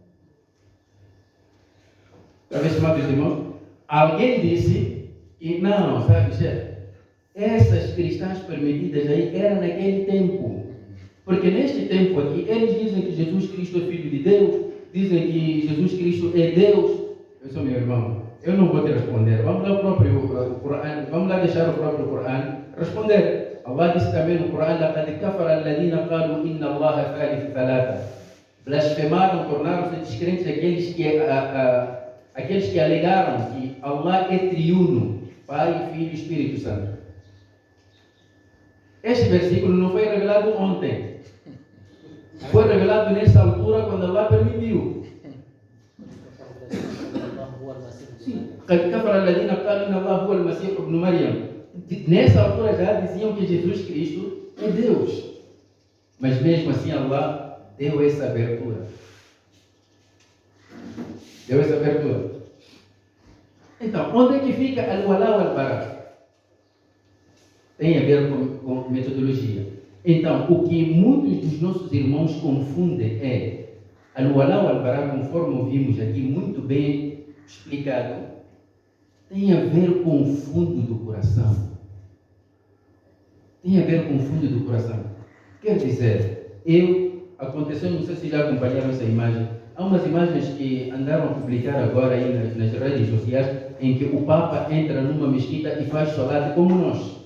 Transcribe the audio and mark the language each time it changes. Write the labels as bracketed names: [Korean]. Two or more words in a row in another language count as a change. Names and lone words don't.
[Portuguese] Talvez, estimados irmãos, alguém disse que não, sabe, chefe, essas cristãs permitidas aí eram naquele tempo. Porque neste tempo aqui, eles dizem que Jesus Cristo é Filho de Deus, dizem que Jesus Cristo é Deus. Eu sou meu irmão, eu não vou te responder. Vamos lá, o Corão, vamos lá deixar o próprio Corão responder. Allah disse também no Corão: [Arabic] لَقَدْ كَفَرَ الَّذِينَ قَالُوا إِنَّ اللَّهَ ثَالِثُ ثَلَاثَةٍ. [Portuguese] Blasfemaram, tornaram-se descrentes aqueles que alegaram que Allah é triuno, Pai, Filho e Espírito Santo. Este versículo não foi revelado ontem. Foi revelado nessa altura quando Allah permitiu. [Arabic] قَدْ كَفَرَ الَّذِينَ قَالُوا إِنَّ اللَّهَ هُوَ الْمَسِيحُ ابْنُ مَرْيَمَ. [Portuguese] Nessa altura já diziam que Jesus Cristo é Deus. Mas mesmo assim Allah deu essa abertura. Então, onde é que fica [Arabic] الولاء والبراء? [Portuguese] Tem a ver com metodologia. Então, o que muitos dos nossos irmãos confundem é [Arabic] الولاء والبراء, [Portuguese] conforme vimos aqui muito bem explicado, tem a ver com o fundo do coração. Quer dizer, aconteceu, não sei se já acompanharam essa imagem, há umas imagens que andaram a publicar agora aí nas redes sociais, em que o Papa entra numa mesquita e faz salat como nós.